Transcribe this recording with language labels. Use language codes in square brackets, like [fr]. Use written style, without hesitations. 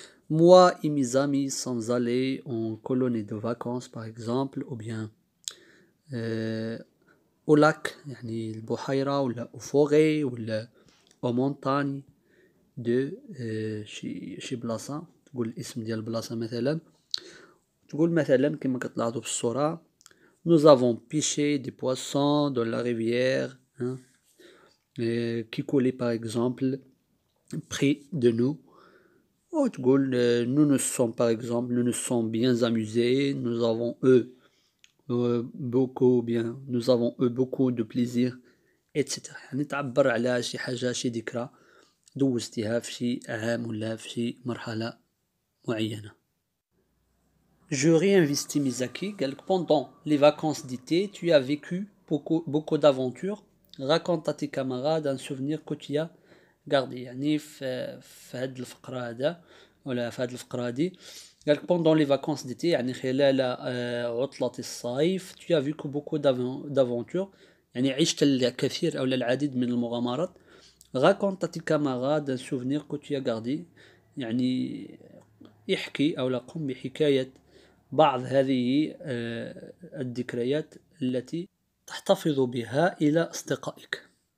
[fr] Moi et mes amis sommes allés en colonie de vacances par exemple ou bien au lac [ar] يعني البحيرة ولا [fr] au forêt ولا aux montagnes de [ar] شي بلاصة تقول الاسم ديال البلاصة مثلا تقول مثلا كما كتلاحظوا في الصورة [fr] nous avons pêché des poissons dans la rivière qui coulait par exemple près de nous. Ou [ar] تقول [fr] nous nous sommes par exemple nous nous sommes bien amusés, nous avons eu beaucoup de plaisir etc. [ar] يعني تعبر على شي حاجة شي ذكرى دوزتها في شي عام ولا في شي مرحلة معينة. [fr] Je réinvestis mes acquis. Pendant les vacances d'été, tu as vécu beaucoup d'aventures. Raconte à tes camarades un souvenir que tu as gardé. [ar] يعني في هاد الفقرة هذا ولا في هذه الفقرة هذه. قالك [fr] pendant les vacances d'été [ar] يعني خلال عطلة الصيف [fr] tu as vécu beaucoup d'aventures [ar] يعني عشت الكثير أو العديد من المغامرات. [fr] raconte à tes camarades un souvenir que tu as gardé [ar] يعني احكي أو قم بحكاية بعض هذه الذكريات التي تحتفظ بها إلى أصدقائك.